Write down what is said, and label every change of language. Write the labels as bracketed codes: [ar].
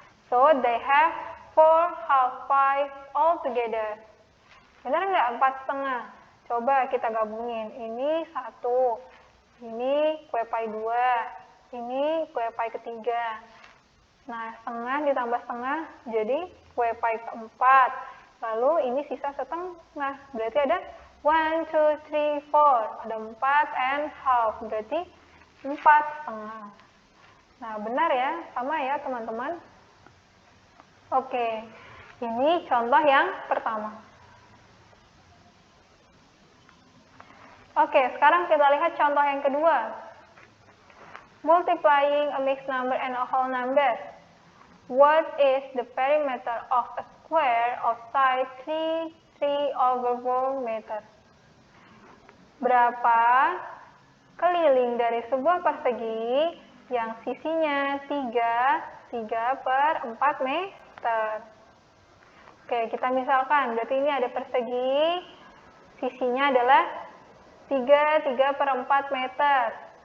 [en] So, they have 4 half pies all together. [id] Benar nggak 4/2? Coba kita gabungin. Ini 1, ini kue pie 2, ini kue pie ketiga. Nah, setengah ditambah setengah jadi kue pie keempat. Lalu ini sisa setengah. Berarti ada 1, 2, 3, 4. Ada 4 [en] and half. [id] Berarti 4/2. Nah, benar ya? Sama ya teman-teman? Oke. Ini contoh yang pertama. Oke, sekarang kita lihat contoh yang kedua. [en] Multiplying a mixed number and a whole number. What is the perimeter of a square of side 3/4 meter? [id] Berapa keliling dari sebuah persegi yang sisinya 3/4 meter? Oke, kita misalkan, berarti ini ada persegi, sisinya adalah 3/4 meter.